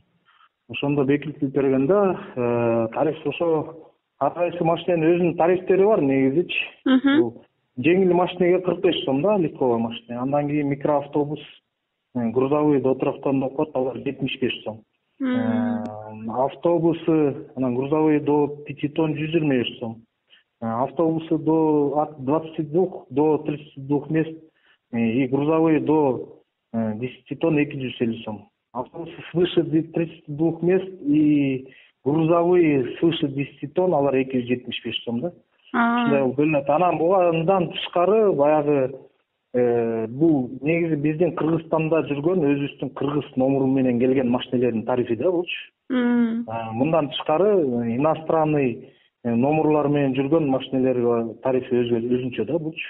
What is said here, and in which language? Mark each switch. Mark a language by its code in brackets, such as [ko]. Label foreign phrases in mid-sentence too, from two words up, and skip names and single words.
[ky] Ошондо бекитилип берген да, тариф ошо ар кайсы машинанын өзүнүн тарифтери бар негизичи. Бул жеңил машинеге 45 сом да, легковой машина. Андан кийин микроавтобус, [ru] грузовой до [ky] 3 тонна кот, алар 75 сом. [ru] Автобусы, анан грузовые до 5 тонн 125 сом. Автобусы от 22 до 32 мест и грузовые до 10 тонн 250 сом. Автобусы свыше 32 мест и грузовые свыше 10 тонн, [ky] алар 275 сом, да? ушундай болуп бөлүнөт. Анан бугандан тышкары баягы бул негизи биздин Кыргызстанда жүргөн өзүбүздүн кыргыз номуру менен келген машинелердин тарифи да булчу. Мындан тышкары иностранный номурлар менен жүргөн машинелерге тарифи өзүнчө да булчу.